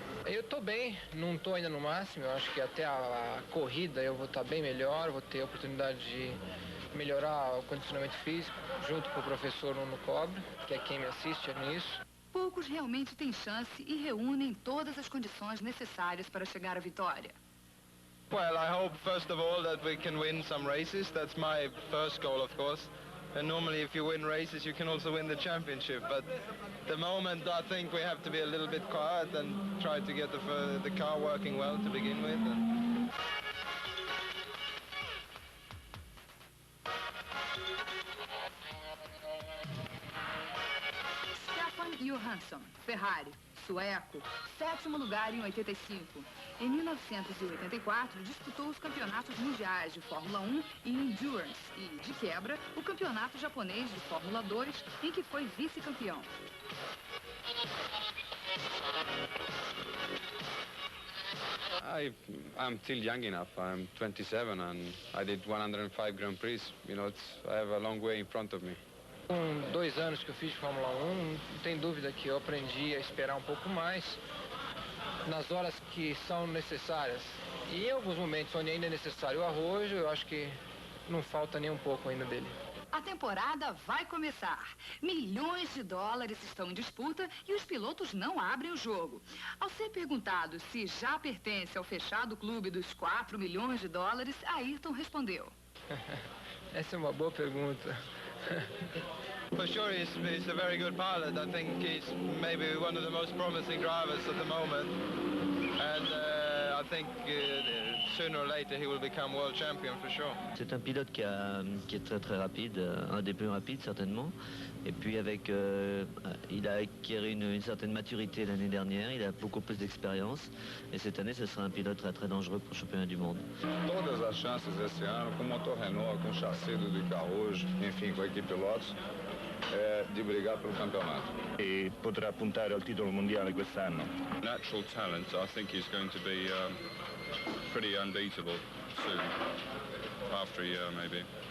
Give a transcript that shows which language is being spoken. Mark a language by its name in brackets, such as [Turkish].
[Portuguese] Eu estou bem, não estou ainda no máximo, eu acho que até a corrida eu vou estar bem melhor, vou ter a oportunidade de melhorar o condicionamento físico, junto com o professor Nuno Cobre, que é quem me assiste nisso. Poucos realmente têm chance e reúnem todas as condições necessárias para chegar à vitória. [English] Well, I hope first of all that we can win some races. That's my first goal, of course. And normally if you win races, you can also win the championship. But at the moment, I think we have to be a little bit quiet and try to get the car working well to begin with. [Portuguese] Stefan Johansson, Ferrari, sueco, sétimo lugar em 85. Em 1984, disputou os campeonatos mundiais de Fórmula 1 e Endurance e, de quebra, o campeonato japonês de Fórmula 2, em que foi vice-campeão. [English] I'm still young enough. I'm 27 and I did 105 Grand Prix. You know, I have a long way in front of me. [Portuguese] Com 2 anos que eu fiz de Fórmula 1, não tem dúvida que eu aprendi a esperar um pouco mais nas horas que são necessárias. E em alguns momentos onde ainda é necessário o arrojo, eu acho que não falta nem um pouco ainda dele. A temporada vai começar. Milhões de dólares estão em disputa e os pilotos não abrem o jogo. Ao ser perguntado se já pertence ao fechado clube dos 4 milhões de dólares, Ayrton respondeu. Essa é uma boa pergunta. [English] For sure, he's a very good pilot. I think he's maybe one of the most promising drivers at the moment. And I think sooner or later he will become world champion for sure. [French] C'est un pilote qui est très très rapide, un des plus rapides certainement. Et puis il a acquis une certaine maturité l'année dernière, il a beaucoup plus d'expérience. Et cette année, ce sera un pilote très très dangereux pour le championnat du monde. [Portuguese] Todas as chances esse ano, com motor Renault, com chassi do Carouge, enfim, com a equipe pilotos, di brigar pelo campeonato. [Italian] E potrà puntare al titolo mondiale quest'anno. [English] Natural talent, I think he's going to be pretty unbeatable soon, after a year maybe.